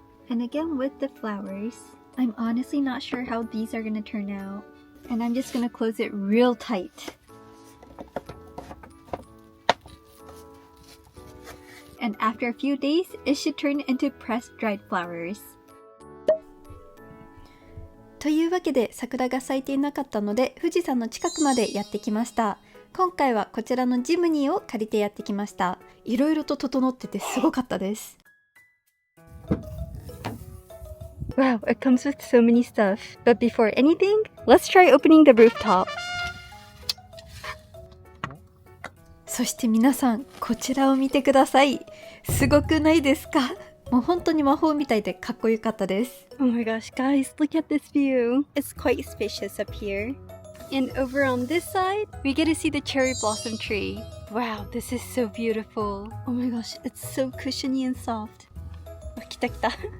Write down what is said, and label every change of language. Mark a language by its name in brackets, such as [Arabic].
[English] And again with the flowers. I'm honestly not sure how these are going to turn out. And I'm just going to close it real tight. and after a few days, it should turn into pressed dried flowers. [Japanese] というわけで桜が咲いていなかったので富士山の近くまでやってきました。今回はこちらのジムニーを借りてやってきました。いろいろと整っててすごかったです。 [English] Wow, it comes with so many stuff. But before anything, let's try opening the rooftop. [Japanese] そして皆さん、こちらを見てください。すごくないですか？もう本当に魔法みたいでかっこよかったです。 [English] Oh my gosh, guys, look at this view. It's quite spacious up here. And over on this side, we get to see the cherry blossom tree. Wow, this is so beautiful. Oh my gosh, it's so cushiony and soft. [Japanese] あ、来た来た。